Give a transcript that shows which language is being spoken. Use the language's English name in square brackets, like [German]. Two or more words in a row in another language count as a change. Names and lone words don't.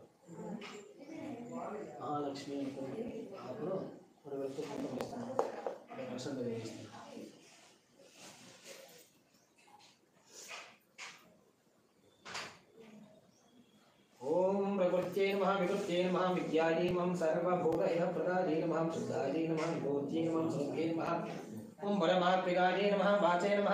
[Sanskrit] महालक्ष्मी [Telugu] అప్పుడు మరి వెళ్తూ కుంకుమ ఇస్తున్నాం దర్శనం చేస్తున్నాం [Sanskrit] ओम प्रकृत्यै नमः विकृत्यै नमः विद्यायै नमः सर्वभूतैः प्रदायै नमः शुद्धायै नमः विभूत्यै नमः सुखे नमः ओम परमात्मिकायै नमः वाचे नमः